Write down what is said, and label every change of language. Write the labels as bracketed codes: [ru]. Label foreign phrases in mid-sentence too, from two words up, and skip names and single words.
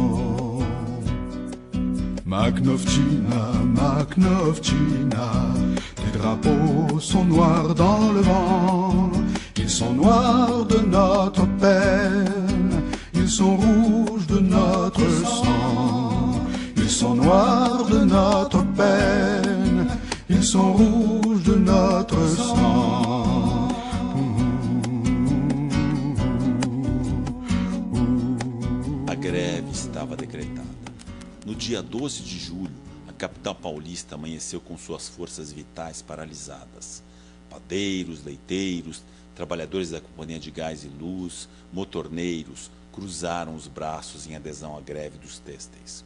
[fr] Magnovtchina, Magnovtchina, les drapeaux sont noirs dans le vent. Ils sont noirs de notre peine, ils sont rouges de notre sang. Ils sont noirs de notre peine, ils sont rouges de notre sang. [pt] A greve estava decretada. No dia 12 de julho, a capital paulista amanheceu com suas forças vitais paralisadas. Padeiros, leiteiros, trabalhadores da Companhia de Gás e Luz, motorneiros, cruzaram os braços em adesão à greve dos têxteis.